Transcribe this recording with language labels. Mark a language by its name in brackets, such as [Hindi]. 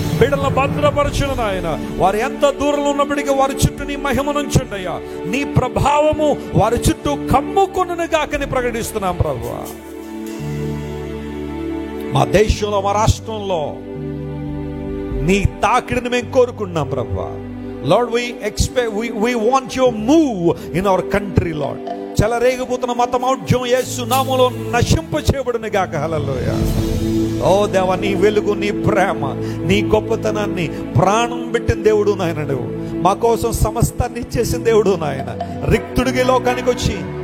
[Telugu] బిడ్డలను భద్రపరచును నాయన. వారు ఎంత దూరంలో ఉన్నప్పటికీ వారి చుట్టూ నీ మహిమనుంచండి అయ్యా. నీ ప్రభావము వారి చుట్టూ కమ్ముకొనును గాకని ప్రకటిస్తున్నాం ప్రభువా. మా దేశంలో, మా రాష్ట్రంలో నీ తాకిడిని మేము కోరుకున్నాం ప్రభువా. [English] Lord, we want your move in our country, Lord. [Telugu] చెలరేగిపోతున్న మతమౌఢ్యం యేసు నామములో నశింప చేయబడును గాక. హల్లెలూయా. ఓ దేవా, నీ వెలుగు, నీ ప్రేమ, నీ గొప్పతనాన్ని ప్రాణం పెట్టిన దేవుడు నాయన. నువ్వు మా కోసం సమస్తాన్ని ఇచ్చేసిన దేవుడు నాయన. రిక్తుడికి లోకానికి వచ్చి